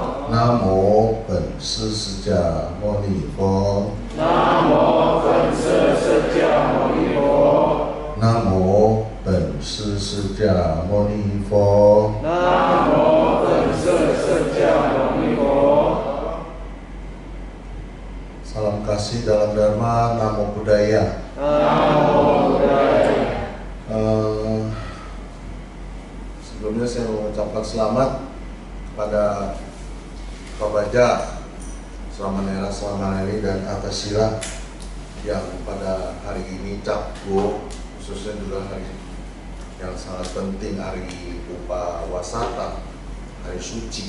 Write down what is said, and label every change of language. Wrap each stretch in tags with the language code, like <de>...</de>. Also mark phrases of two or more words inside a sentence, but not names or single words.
<zh>南无本师释迦牟尼佛。南无本师释迦牟尼佛。南无本师释迦牟尼佛。南无本师释迦牟尼佛.</zh> <id>Salam kasih dalam Dharma,</id> <pi>Namo Buddhaya. Namo Buddhaya.</pi> <id>Sebelumnya saya mengucapkan selamat kepada Pak Baja, Sramanera, Sramaneri, dan Atasila yang pada hari ini Cabgo, khususnya juga hari yang sangat penting, hari Upawasata, hari suci.</id>